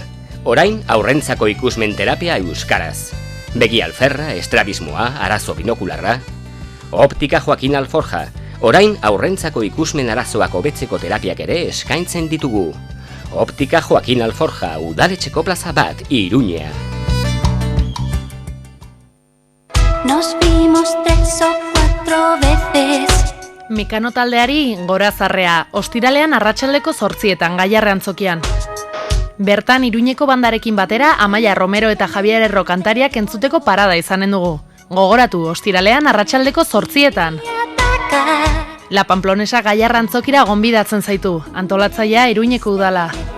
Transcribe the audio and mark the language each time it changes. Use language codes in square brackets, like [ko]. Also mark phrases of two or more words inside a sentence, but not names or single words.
[eu] Orain aurrentzako ikusmen terapia euskaraz. Begi alferra, estrabismoa, arazo binokularra. Optika Joaquin Alforja. Orain aurrentzako ikusmen arazoak hobetzeko terapiak ere eskaintzen ditugu. Optika Joaquin Alforja, udaletxeko plaza bat, Iruñea. [es] Nos vimos 3 o 4 veces. [eu] Mikano taldeari gorazarrea, ostiralean arratsaldeko 8:00 Gaiarre antzokian. Bertan Iruñeko bandarekin batera Amaia Romero eta Javier Erro kantariak entzuteko parada izanen dugu. Gogoratu, ostiralean arratsaldeko 8:00. La Pamplonesa Gaiarre antzokira gonbidatzen zaitu, antolatzailea Iruñeko udala.